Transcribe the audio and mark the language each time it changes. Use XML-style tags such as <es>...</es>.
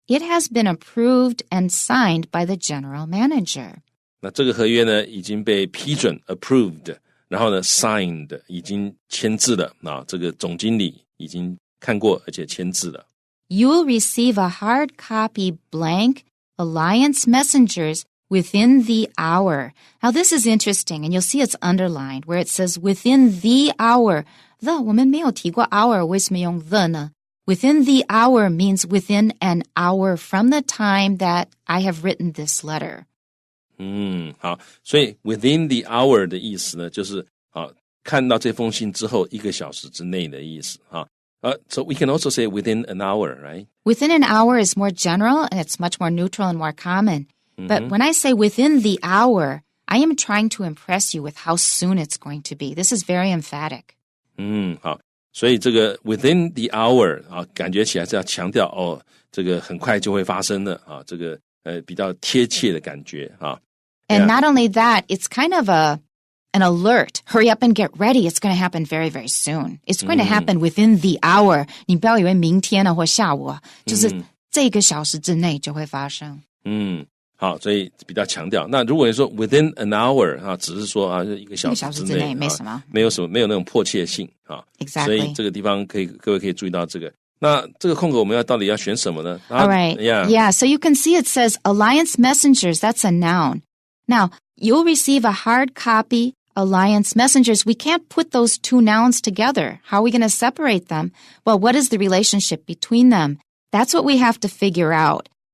<en>It has been approved and signed by the general manager.</en> <zh>那这个合约呢已经被批准 approved， 然后呢 signed 已经签字了这个总经理已经看过而且签字了。</zh> <en>You will receive a hard copy blank Alliance Messengers within the hour. Now this is interesting, and you'll see it's underlined where it says within the hour.</en> <zh>The 我们没有提过 hour， 为什么用 the 呢？</zh> <en>Within the hour means within an hour from the time that I have written this letter.</en> <zh>好，所以 within the hour 的意思呢，就是看到这封信之后1个小时之内的意思</zh> <en>So we can also say within an hour, right? Within an hour is more general, and it's much more neutral and more common. But when I say within the hour, I am trying to impress you with how soon it's going to be. This is very emphatic.</en> <zh>好，所以这个 within the hour 感觉起来是要强调这个很快就会发生的这个比较贴切的感觉</zh> <en>And not only that, it's kind of an alert. Hurry up and get ready. It's going to happen very, very soon. It's going to happen within the hour.</en> <zh>你不要以为明天或下午就是这个小时之内就会发生。好，所以比较强调。那如果你说</zh> <en>within an hour</en> <zh>啊，只是说啊，一个小时之内没什么，没有那种迫切性啊。</zh> <en>Exactly.</en> <zh>所以这个地方各位可以注意到这个。那这个空格我们到底要选什么呢？</zh> <en>All right. Yeah. So you can see it says Alliance Messengers. That's a noun. Now, you'll receive a hard copy Alliance Messengers. We can't put those two nouns together. How are we going to separate them? Well, what is the relationship between them? That's what we have to figure out.</en>